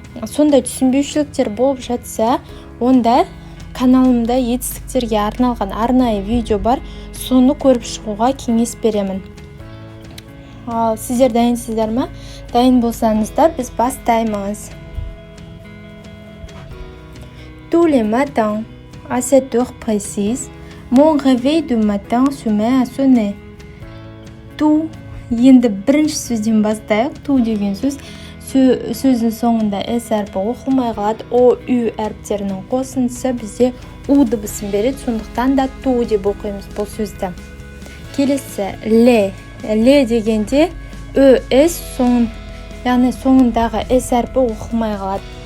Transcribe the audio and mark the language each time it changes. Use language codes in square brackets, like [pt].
[kk] Сондай түсінбеушіліктер болып жатса, онда каналымда етістіктерге арналған арнайы видео бар, соны көріп шығуға кеңес беремін. Ал сіздер дайынсыздар ма? Дайын болсаңыздар, біз бастаймыз. [fr] Tous les matins, à cette heure précise, mon réveil du matin se met à sonner. [kk] Tout, енді бірінші сөзден бастайық. Tout деген сөздің соңында S әрпі оқылмай қалады. O, U әріптерінің қосындысы бізде U дыбысын береді, сондықтан да tout деп оқимыз бұл сөзді. Келесі, le дегенде ES яғни соңындағы S әрпі оқылмай қалады.